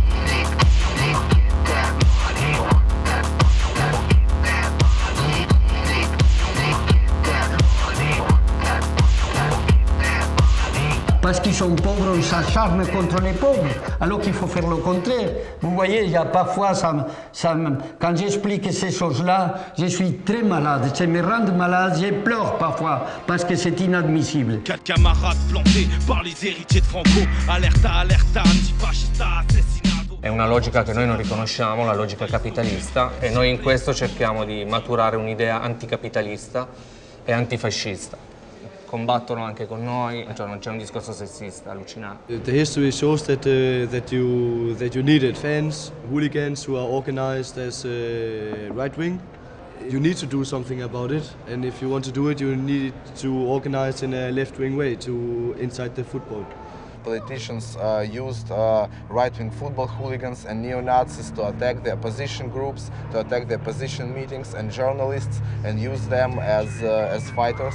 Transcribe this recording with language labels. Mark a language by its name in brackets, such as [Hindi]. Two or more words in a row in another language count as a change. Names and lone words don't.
[French] Parce qu'ils sont pauvres, on s'acharne contre les pauvres, alors qu'il faut faire le contraire. Vous voyez, il y a parfois, quand j'explique ces choses-là, je suis très malade. Ça me rend malade, je pleure parfois, parce que c'est inadmissible. 4 camarades plantés par les héritiers de Franco. [Italian] Alerta, alerta, antifascista, assassinato. È una logica che noi non riconosciamo, la logica capitalista, e noi in questo cerchiamo di maturare un'idea anticapitalista e antifascista. Combattono anche con noi, cioè non c'è un discorso sessista allucinante. [English] The history shows that you needed fans, hooligans who are organized as right wing. You need to do something about it, and if you want to do it, you need to organize in a left wing way to inside the football. Politicians used right-wing football hooligans and neo-Nazis to attack the opposition groups, to attack the opposition meetings and journalists, and use them as fighters.